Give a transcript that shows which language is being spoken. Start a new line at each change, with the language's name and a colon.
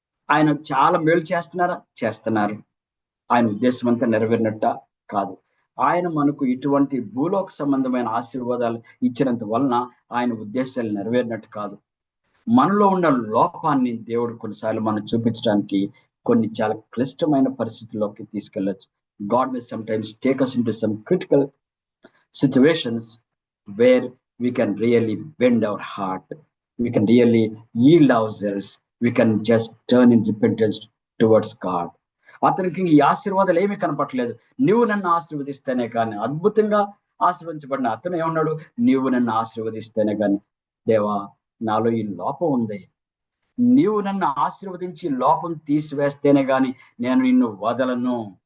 Telugu: ఆయన చాలా మేలు చేస్తున్నారు. ఆయన ఉద్దేశం అంతా నెరవేరినట్ట కాదు. ఆయన మనకు ఇటువంటి భూలోక సంబంధమైన ఆశీర్వాదాలు ఇచ్చినంత వలన ఆయన ఉద్దేశాలు నెరవేరినట్టు కాదు. మనలో ఉన్న లోపాన్ని దేవుడు కొన్నిసార్లు మనం చూపించడానికి కొన్ని చాలా క్లిష్టమైన పరిస్థితుల్లోకి తీసుకెళ్ళచ్చు.
English: God may sometimes take us into some critical situations where we can really bend our heart, we can really yield ourselves, we can just turn in repentance towards God.
Telugu: అతనికి ఈ ఆశీర్వాదాలు ఏమీ కనపట్లేదు. నువ్వు నన్ను ఆశీర్వదిస్తేనే కానీ, అద్భుతంగా ఆశీర్వదించబడిన అతను ఏమన్నాడు, నీవు నన్ను ఆశీర్వదిస్తేనే కానీ, దేవా నాలో ఈ లోపం ఉంది, నీవు నన్ను ఆశీర్వదించి లోపం తీసివేస్తేనే గాని నేను నిన్ను వదలను.